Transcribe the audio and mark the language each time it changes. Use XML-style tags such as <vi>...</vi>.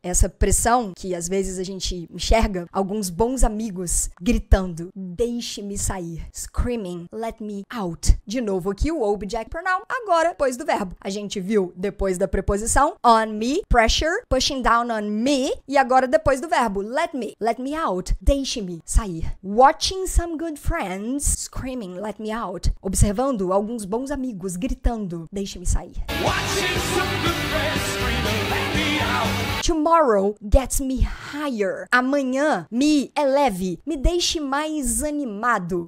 <pt>Essa pressão que às vezes a gente enxerga alguns bons amigos gritando, deixe-me sair.</pt> <en>Screaming, let me out.</en> <pt>De novo aqui o object pronoun, agora depois do verbo. A gente viu depois da preposição on me,</pt> <en>pressure, pushing down on me.</en> <pt>E agora depois do verbo,</pt> <en>let me out,</en> <pt>deixe-me sair.</pt> <en>Watching some good friends, screaming, let me out.</en> <pt>Observando alguns bons amigos gritando, deixe-me sair.</pt> <en>Watching some good friends screaming, let me out. Tomorrow gets me higher.</en> <pt>Amanhã me eleve, me deixe mais animado.</pt>